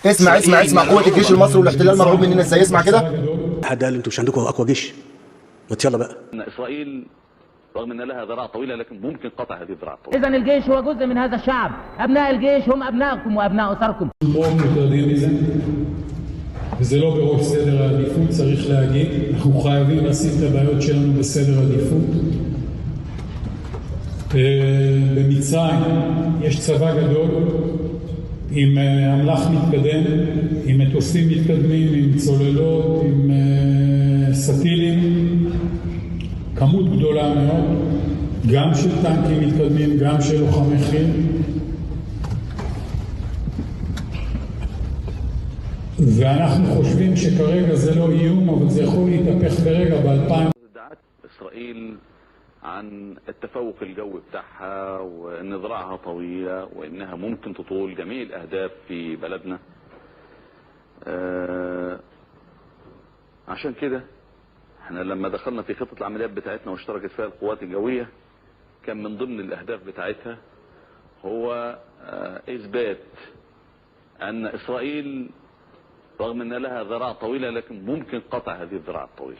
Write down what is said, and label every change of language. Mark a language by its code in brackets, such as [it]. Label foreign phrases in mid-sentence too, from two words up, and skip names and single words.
[ar] اسمع قوة الجيش المصري والاحتلال مرعوب مننا ازاي؟ اسمع كده. حد قال انتوا مش عندكم اقوى جيش؟ ما يلا بقى. ان اسرائيل رغم ان لها ذراع طويله لكن ممكن قطع هذه الذراع الطويله. اذا الجيش هو جزء من هذا الشعب، ابناء الجيش هم ابنائكم وابناء اسركم. [he] וזה לא בראש סדר העדיפות, צריך להגיד, אנחנו חייבים לשים את הבעיות שלנו בסדר עדיפות. במצרים יש צבא גדול עם אמל"ח מתקדם, עם מטוסים מתקדמים, עם צוללות, עם סטילים, כמות גדולה מאוד, גם של טנקים מתקדמים, גם של לוחמי חיל. ואנחנו חושבים שכרגע זה לא איום, אבל זה יכול להתהפך ברגע ב-2000. [ar] إسرائيل عن التفوق الجوي بتاعها وإن ذراعها طويلة وإنها ممكن تطول جميع الأهداف في بلدنا. عشان كده احنا لما دخلنا في خطة العمليات بتاعتنا واشتركت فيها القوات الجوية كان من ضمن الأهداف بتاعتها هو إثبات أن إسرائيل رغم أن لها ذراع طويلة لكن ممكن قطع هذه الذراع الطويلة.